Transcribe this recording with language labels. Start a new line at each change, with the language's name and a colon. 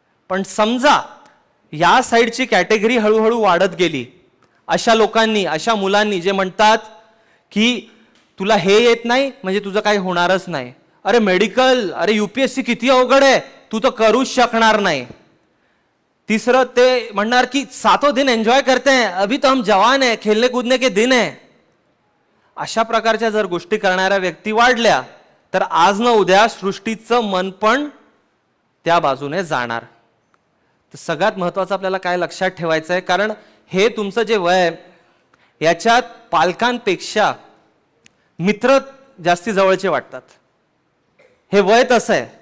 Marathi: पण समजा या साईडची कॅटेगरी हळूहळू वाढत गेली, अशा लोकांनी, अशा मुलांनी जे म्हणतात की तुला हे येत नाही म्हणजे तुझं काही होणारच नाही, अरे मेडिकल, अरे UPSC किती अवघड आहे, तू तर करूच शकणार नाही. तिसरं ते म्हणणार की
Hindi: 7 दिन एंजॉय करते हैं, अभी तो हम जवान है, खेलने कूदने के दिन है.
Marathi: अशा प्रकारच्या जर गोष्टी करणाऱ्या व्यक्ती वाढल्या तर आज न उद्या सृष्टीचं मन पण त्या बाजूने जाणार. तर सगळ्यात महत्त्वाचं आपल्याला काय लक्षात ठेवायचं आहे, कारण हे तुमचं जे वय आहे याच्यात पालकांपेक्षा मित्र जास्ती जवळचे वाटतात. हे वय तसं आहे.